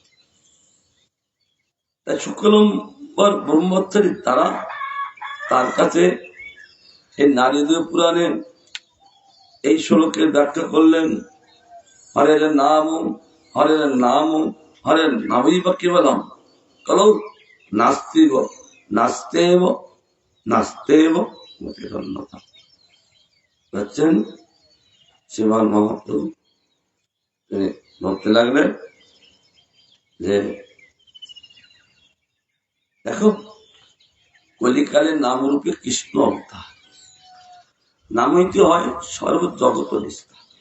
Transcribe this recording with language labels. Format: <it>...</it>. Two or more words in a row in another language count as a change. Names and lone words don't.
<bn>তাই শুক্লম্বর ব্রহ্মচারী তারা তার কাছে এই নারীদের পুরাণে এই শ্লোকের ব্যাখ্যা করলেন।</bn> <sa>हरेर नाम हरेर नाम हरेर नामई वा केवलम कलौ नास्तिव नास्तेव नास्तेव मतिरन्नता।</sa> <bn>বুঝছেন? শ্রীমান মহাপ্রভু তিনি বলতে লাগলেন যে দেখো, কলিকালের নামরূপে কৃষ্ণ অবতার, নাম হইতে হয় সর্বজগত নিষ্ঠা।</bn>